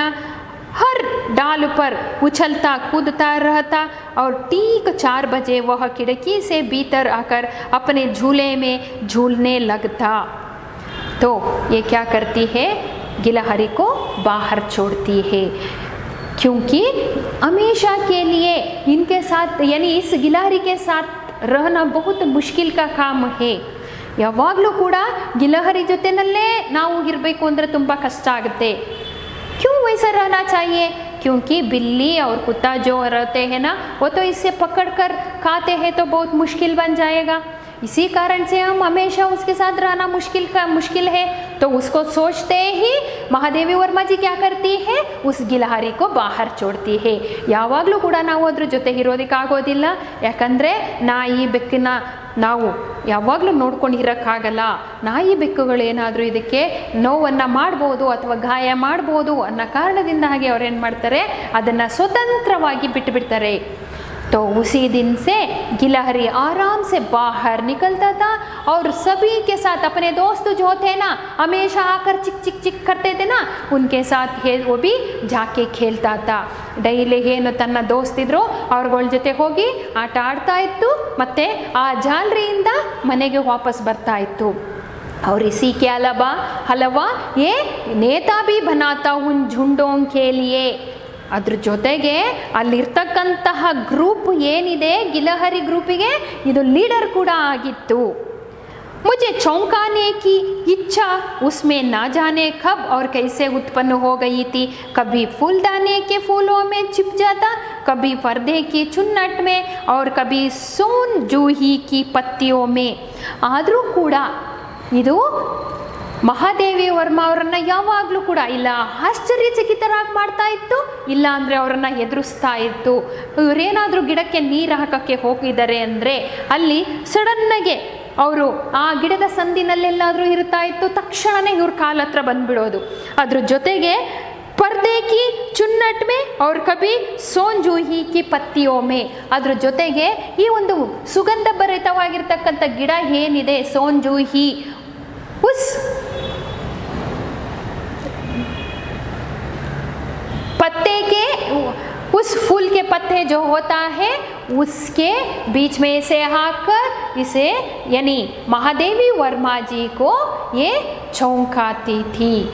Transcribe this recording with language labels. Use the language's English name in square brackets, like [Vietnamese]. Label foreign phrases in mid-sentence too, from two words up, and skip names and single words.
[Hindi] हर डाल पर उछलता कूदता रहता और ठीक 4 बजे वह खिड़की से भीतर आकर अपने झूले में झूलने लगता। तो ये क्या करती है, गिलहरी को बाहर छोड़ती है, क्योंकि हमेशा के लिए इनके साथ यानी इस गिलहरी के साथ रहना बहुत मुश्किल का काम है। [Kannada] ಯಾವಾಗಲೂ ಕೂಡ ಗಿಲಹರಿ ಜೊತೆನಲ್ಲೇ ನಾವು ಇರಬೇಕು ಅಂದರೆ ತುಂಬ ಕಷ್ಟ ಆಗುತ್ತೆ। [Hindi] क्यों वैसा रहना चाहिए, क्योंकि बिल्ली और कुत्ता जो रहते हैं ना, वो तो इससे पकड़ कर खाते हैं तो बहुत मुश्किल बन जाएगा। इसी कारण से हम हमेशा उसके साथ रहना मुश्किल है। तो उसको सोचते ही महादेवी वर्मा जी क्या करती है, उस गिलहरी को बाहर छोड़ती है। [Kannada] ಯಾವಾಗಲೂ ಕೂಡ ನಾವು ಅದ್ರ ಜೊತೆ ಇರೋದಕ್ಕಾಗೋದಿಲ್ಲ, ಯಾಕಂದರೆ ನಾಯಿ ಬೆಕ್ಕಿನ ನಾವು ಯಾವಾಗಲೂ ನೋಡ್ಕೊಂಡು ಇರೋಕ್ಕಾಗಲ್ಲ। ನಾಯಿ ಬೆಕ್ಕುಗಳೇನಾದರೂ ಇದಕ್ಕೆ ನೋವನ್ನು ಮಾಡ್ಬೋದು ಅಥವಾ ಗಾಯ ಮಾಡ್ಬೋದು ಅನ್ನೋ ಕಾರಣದಿಂದ ಹಾಗೆ ಅವ್ರೇನು ಮಾಡ್ತಾರೆ, ಅದನ್ನು ಸ್ವತಂತ್ರವಾಗಿ ಬಿಟ್ಟುಬಿಡ್ತಾರೆ। [Hindi] तो उसी दिन से गिलहरी आराम से बाहर निकलता था और सभी के साथ अपने दोस्त जो थे ना, हमेशा आकर चिक चिक चिक करते थे ना, उनके साथ वो भी जाके खेलता था। [Kannada] ಡೈಲಿ ಏನು ತನ್ನ ದೋಸ್ತಿದ್ರು ಅವ್ರಗಳ ಜೊತೆ ಹೋಗಿ ಆಟ ಆಡ್ತಾ ಇತ್ತು, ಮತ್ತು ಆ ಜಾಲರಿಯಿಂದ ಮನೆಗೆ ವಾಪಸ್ ಬರ್ತಾ ಇತ್ತು। [Hindi] और इसी के अलावा ये नेता भी बनाता उन झुंडों के लिए। [Kannada] ಅದ್ರ ಜೊತೆಗೆ ಅಲ್ಲಿರ್ತಕ್ಕಂತಹ ಗ್ರೂಪ್ ಏನಿದೆ ಗಿಲಹರಿ ಗ್ರೂಪಿಗೆ ಇದು ಲೀಡರ್ ಕೂಡ ಆಗಿತ್ತು। [Hindi] मुझे चौंकाने की इच्छा उसमें ना जाने कब और कैसे उत्पन्न हो गई थी। कभी फूलदाने के फूलों में छिप जाता, कभी पर्दे की चुन्नट में और कभी सोन जूही की पत्तियों में। [Kannada] ಆದರೂ ಕೂಡ ಇದು ಮಹಾದೇವಿ ವರ್ಮ ಅವರನ್ನು ಯಾವಾಗಲೂ ಕೂಡ ಇಲ್ಲ ಆಶ್ಚರ್ಯಚಕಿತರಾಗಿ ಮಾಡ್ತಾ ಇತ್ತು, ಇಲ್ಲ ಅಂದರೆ ಅವರನ್ನು ಎದುರಿಸ್ತಾ ಇತ್ತು। ಇವರೇನಾದರೂ ಗಿಡಕ್ಕೆ ನೀರು ಹಾಕೋಕ್ಕೆ ಹೋಗಿದ್ದಾರೆ ಅಂದರೆ ಅಲ್ಲಿ ಸಡನ್ನಾಗೆ ಅವರು ಆ ಗಿಡದ ಸಂದಿನಲ್ಲೆಲ್ಲಾದರೂ ಇರ್ತಾ ಇತ್ತು, ತಕ್ಷಣವೇ ಇವ್ರ ಕಾಲ ಹತ್ರ ಬಂದುಬಿಡೋದು। ಅದ್ರ ಜೊತೆಗೆ [Hindi] पर्दे की चुन्नट में और कभी ಸೋಂಜೂಹಿ की पत्तियों में. [Kannada] ಅದರ ಜೊತೆಗೆ ಈ ಒಂದು ಸುಗಂಧ ಭರಿತವಾಗಿರ್ತಕ್ಕಂಥ ಗಿಡ ಏನಿದೆ ಸೋಂಜೂಹಿ, [Hindi] ಉಸ್ पत्ते के उस फूल के पत्ते जो होता है उसके बीच में से आकर इसे यानी महादेवी वर्मा जी को ये चौंकाती थी.